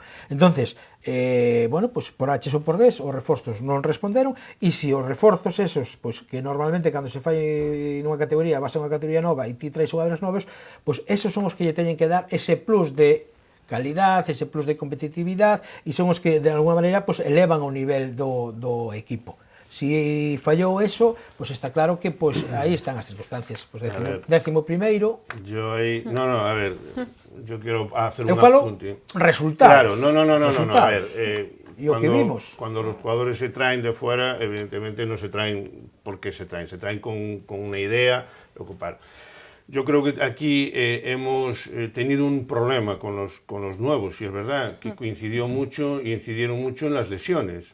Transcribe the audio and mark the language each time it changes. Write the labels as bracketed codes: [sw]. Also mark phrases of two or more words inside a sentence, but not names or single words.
[gl] Entonces, bueno, pues por H ou por B, os reforzos non responderon, e se os reforzos esos, pues que normalmente cando se fai nunha categoría, vas a unha categoría nova e ti traes xogadores novos, pues esos son os que lle teñen que dar ese plus de calidad, ese plus de competitividade, e son os que de alguna maneira pues elevan o nivel do equipo. Si fallou eso, pues está claro que pues aí están as circunstancias. Pues décimo primeiro. [es] Yo ahí, no, a ver, yo quiero hacer un apunte. Resultados. Claro, no, a ver, [gl] y o que vimos. [es] Cuando los jugadores se traen de fuera, evidentemente no se traen porque se traen con una idea de ocupar. Yo creo que aquí hemos tenido un problema con los nuevos, y es verdad, que coincidió mucho y incidieron mucho en las lesiones.